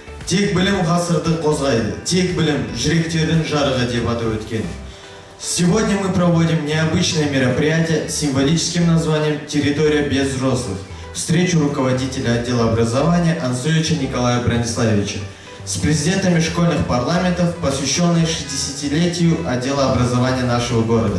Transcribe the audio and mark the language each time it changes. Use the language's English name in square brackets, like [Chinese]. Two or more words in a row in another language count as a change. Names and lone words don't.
[Kazakh] Тек білім ғасырды қозғайды, тек білім жүректердің жарығы деп атап өткен. [Russian] Сегодня мы проводим необычное мероприятие с символическим названием «Территория без взрослых». Встречу руководителя отдела образования Анцовича Николая Брониславовича с президентами школьных парламентов, посвященной 60-летию отдела образования нашего города.